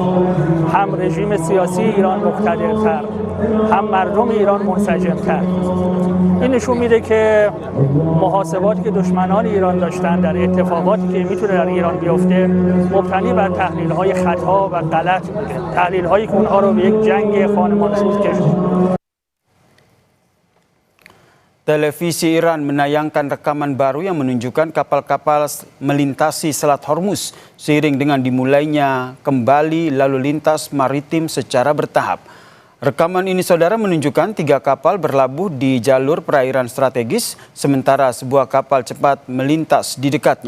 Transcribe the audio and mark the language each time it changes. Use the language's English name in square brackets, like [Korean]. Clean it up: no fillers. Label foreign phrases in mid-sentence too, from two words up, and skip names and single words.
[Persian] هم رژیم سیاسی ایران مقتدرتر، هم مردم ایران منسجمتر. این نشون میده که محاسباتی که دشمنان ایران داشتن در اتفاقاتی که میتونه در ایران بیفته مبتنی بر تحلیل‌های خطا و غلط بوده، تحلیل‌هایی که اونها رو به یک جنگ خانمانسوز کشید. [Indonesian] Televisi Iran menayangkan rekaman baru yang menunjukkan kapal-kapal melintasi Selat Hormuz seiring dengan dimulainya kembali lalu lintas maritim secara bertahap. Rekaman ini, saudara, menunjukkan 3 kapal berlabuh di jalur perairan strategis, sementara sebuah kapal cepat melintas di dekatnya.